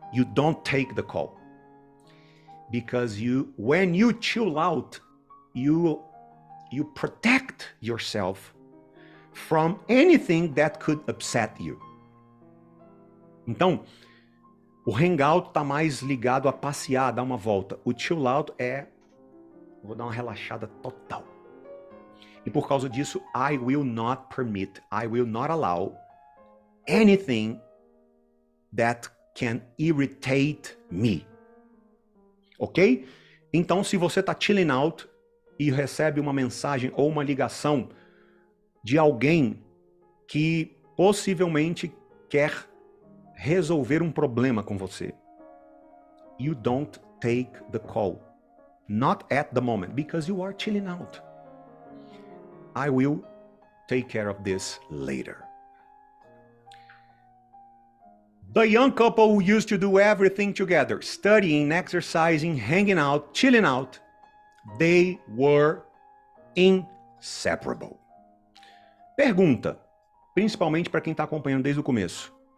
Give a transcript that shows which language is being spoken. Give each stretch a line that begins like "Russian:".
English: You don't take the call. Because when you chill out, you protect yourself from anything that could upset you.
Portuguese: Então, o hangout está mais ligado a passear, dar uma volta. O chill out vou dar uma relaxada total. E por causa disso,
English: I will not permit, I will not allow anything that can irritate me. Ok?
Portuguese: Então, se você está chilling out e recebe uma mensagem ou uma ligação de alguém que possivelmente quer resolver um problema com você,
English: you don't take the call. Not at the moment, because you are chilling out. I will take care of this later. The young couple who used to do everything together, studying, exercising, hanging out, chilling out, they were inseparable.
Portuguese: Pergunta, principalmente para quem está acompanhando desde o começo.